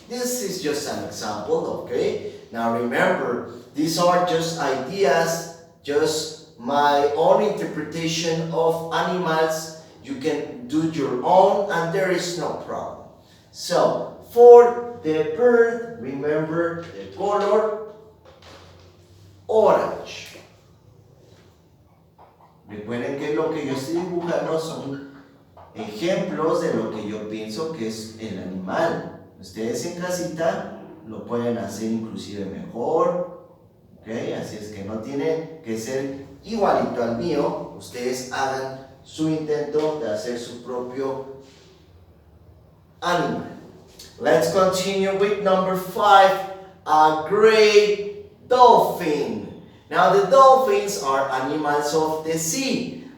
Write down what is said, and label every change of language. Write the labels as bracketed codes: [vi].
[en] This is just an example, okay? Now remember, these are just ideas, just my own interpretation of animals. You can do your own and there is no problem. So, for the bird, remember the color orange. [es] Recuerden que lo que yo estoy dibujando son ejemplos de lo que yo pienso que es el animal. Ustedes en casita lo pueden hacer inclusive mejor, ¿ok? Así es que no tiene que ser igualito al mío. Ustedes hagan su intento de hacer su propio animal. [en] Let's continue with number 5, a Grey Dolphin. Now the dolphins are animals of the sea.